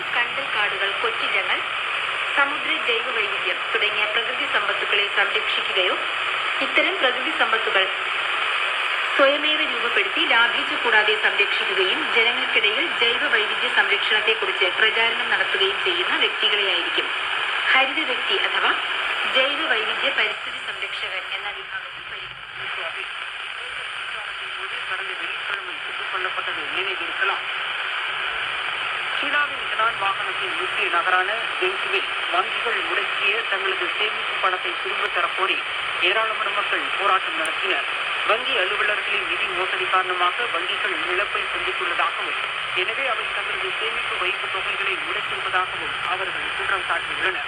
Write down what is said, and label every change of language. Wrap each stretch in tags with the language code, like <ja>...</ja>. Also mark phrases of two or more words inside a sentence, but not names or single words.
<ml>കണ്ടൽ കാടുകൾ, കൊച്ചിലങ്ങൾ, സമുദ്ര ജൈവ വൈവിധ്യം തുടങ്ങിയ പ്രകൃതി സമ്പത്തുക്കളെ സംരക്ഷിക്കുകയോ ഇത്തരം പ്രകൃതി സമ്പത്തുകൾ സ്വയമേവ രൂപപ്പെടുത്തി ലാഭിച്ചു കൂടാതെ സംരക്ഷിക്കുകയും ജനങ്ങൾക്കിടയിൽ ജൈവ വൈവിധ്യ സംരക്ഷണത്തെക്കുറിച്ച് പ്രചാരണം നടത്തുകയും ചെയ്യുന്ന വ്യക്തികളെയായിരിക്കും ഹരിത വ്യക്തി അഥവാ ജൈവ വൈവിധ്യ പരിസ്ഥിതി സംരക്ഷകൻ എന്ന വിഭാഗത്തിൽ പരിഗണിക്കുന്നത്.</ml> <ta>கடந்த வெள்ளிக்கிழமை சுட்டுக் கொல்லப்பட்டது நினைவிருக்கலாம். சீனாவின் ஹெனான் மாகாணத்தின் முக்கிய நகரான ஜெங்சுவில் வங்கிகள் முடக்கிய தங்களது சேமிப்பு பணத்தை திரும்பத் தரக்கோரி ஏராளமான மக்கள் போராட்டம் நடத்தினர். வங்கி அலுவலர்களின் நிதி மோசடி காரணமாக வங்கிகள் இழப்பை சந்தித்துள்ளதாகவும் எனவே அவை தங்களது சேமிப்பு வைப்பு தொகைகளை முடக்கியிருப்பதாகவும் அவர்கள் குற்றம் சாட்டியுள்ளனர்.</ta>